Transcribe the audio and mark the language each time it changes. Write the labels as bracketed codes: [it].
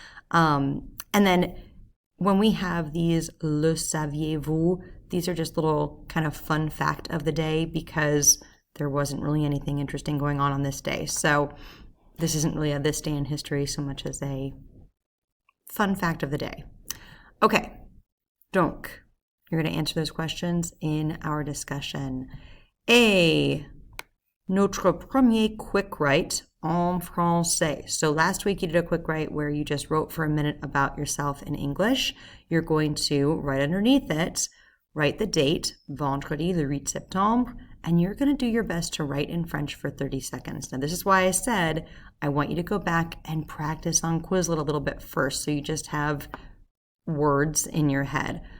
[en] And then when we have these le saviez-vous, these are just little kind of fun fact of the day because there wasn't really anything interesting going on this day. So this isn't really a this day in history so much as a fun fact of the day. Okay, donc, you're going to answer those questions in our discussion. [fr] Et notre premier [en] quick write [fr] en français. [en] So last week you did a quick write where you just wrote for a minute about yourself in English. You're going to write underneath it, write the date, [fr] vendredi le 8 septembre, [en] and you're going to do your best to write in French for 30 seconds. Now this is why I said I want you to go back and practice on Quizlet a little bit first so you just have words in your head.